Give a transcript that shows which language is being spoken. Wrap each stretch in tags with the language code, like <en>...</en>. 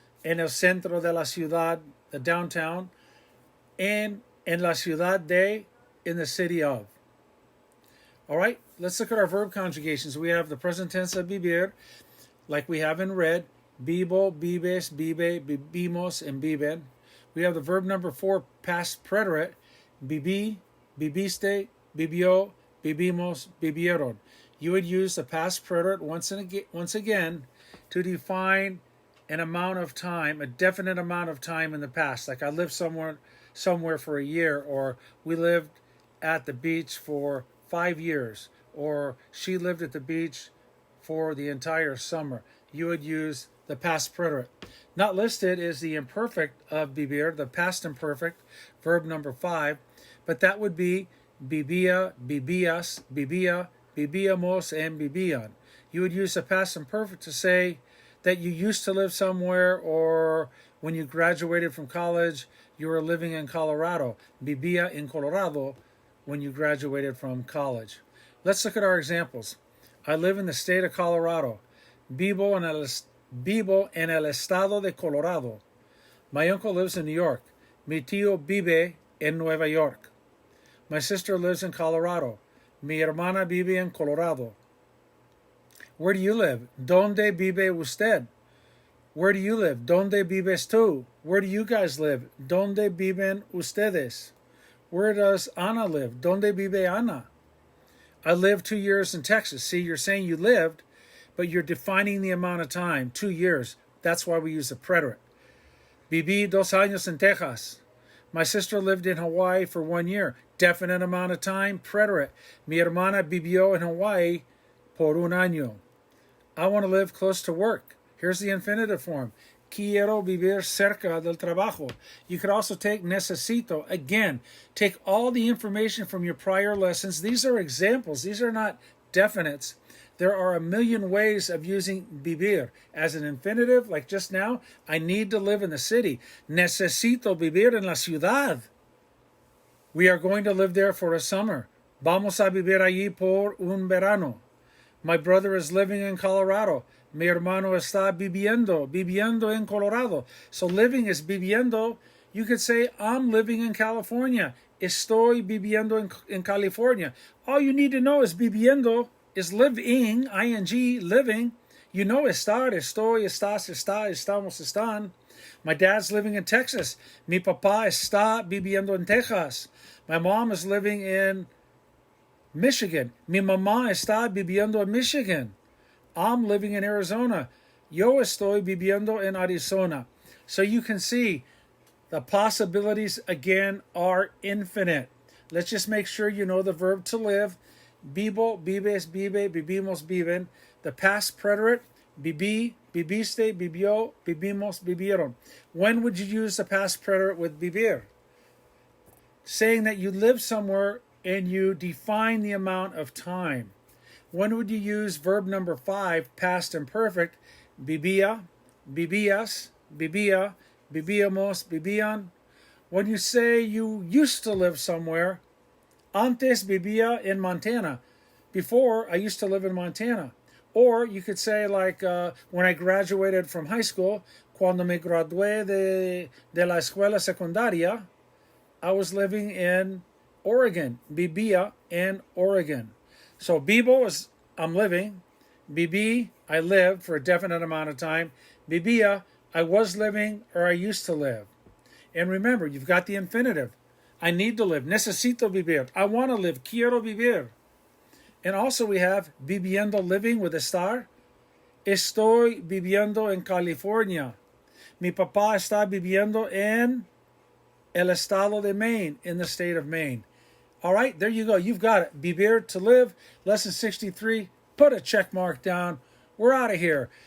<es>En el centro de la ciudad,</es> <en>the downtown.</en> <es>And en la ciudad de,</es> <en>in the city of. All right, let's look at our verb conjugations. We have the present tense of vivir, like we have in red.</en> <es>Vivo, vives, vive, vivimos, and viven.</es> <en>We have the verb number 4, past preterite.</en> <es>Viví, viviste, vivió, vivimos, vivieron.</es> <en>You would use the past preterite once again to define an amount of time, a definite amount of time in the past. Like I lived somewhere for a year, or we lived at the beach for 5 years, or she lived at the beach for the entire summer. You would use the past preterite. Not listed is the imperfect of vivir, the past imperfect, verb number 5, but that would be</en> <es>vivía, vivías, vivía, vivíamos, and vivían.</es> <en>You would use the past imperfect to say that you used to live somewhere, or when you graduated from college, you were living in Colorado.</en> <es>Vivía en Colorado</es> <en>when you graduated from college. Let's look at our examples. I live in the state of Colorado.</en> <es>Vivo en el estado de Colorado.</es> <en>My uncle lives in New York.</en> <es>Mi tío vive en Nueva York.</es> <en>My sister lives in Colorado.</en> <es>Mi hermana vive en Colorado.</es> <en>Where do you live?</en> <es>¿Dónde vive usted?</es> <en>Where do you live?</en> <es>¿Dónde vives tú?</es> <en>Where do you guys live?</en> <es>¿Dónde viven ustedes?</es> <en>Where does Ana live?</en> <es>¿Dónde vive Ana?</es> <en>I lived 2 years in Texas. See, you're saying you lived, but you're defining the amount of time, 2 years. That's why we use the preterite.</en> <es>Viví 2 años en Texas.</es> <en>My sister lived in Hawaii for 1 year. Definite amount of time, preterite.</en> <es>Mi hermana vivió en Hawaii por un año.</es> <en>I want to live close to work. Here's the infinitive form.</en> <es>Quiero vivir cerca del trabajo.</es> <en>You could also take necesito. Again, take all the information from your prior lessons. These are examples. These are not definites. There are a million ways of using vivir. As an infinitive, like just now, I need to live in the city.</en> <es>Necesito vivir en la ciudad.</es> <en>We are going to live there for a summer.</en> <es>Vamos a vivir allí por un verano.</es> <en>My brother is living in Colorado.</en> <es>Mi hermano está viviendo en Colorado.</es> <en>So living is viviendo. You could say, I'm living in California.</en> <es>Estoy viviendo en California.</es> <en>All you need to know is viviendo is living, ing, living. You know</en> <es>estar, estoy, estás, está, estamos, están.</es> <en>My dad's living in Texas.</en> <es>Mi papá está viviendo en Texas.</es> <en>My mom is living in Michigan.</en> <es>Mi mamá está viviendo en Michigan.</es> <en>I'm living in Arizona.</en> <es>Yo estoy viviendo en Arizona.</es> <en>So you can see the possibilities, again, are infinite. Let's just make sure you know the verb to live.</en> <es>Vivo, vives, vive, vivimos, viven. The past preterite, viví, viviste, vivió, vivimos, vivieron.</es> <en>When would you use the past preterite with vivir? Saying that you live somewhere and you define the amount of time. When would you use verb number 5, past imperfect?</en> <es>Vivía, vivías, vivía, vivíamos, vivían.</es> <en>When you say you used to live somewhere,</en> <es>antes vivía en Montana.</es> <en>Before, I used to live in Montana. Or you could say, like, when I graduated from high school,</en> <es>cuando me gradué de la escuela secundaria,</es> <en>I was living in Oregon.</en> <es>Vivía en Oregon.</es> <en>So vivo is I'm living. Viví, I lived for a definite amount of time. Vivía, I was living or I used to live. And remember, you've got the infinitive. I need to live.</en> <es>Necesito vivir.</es> <en>I want to live.</en> <es>Quiero vivir.</es> <en>And also we have viviendo, living with estar.</en> <es>Estoy viviendo en California. Mi papá está viviendo en el estado de Maine,</es> <en>in the state of Maine. All right, there you go. You've got it. Vivir, to live. Lesson 63. Put a check mark down. We're out of here.</en>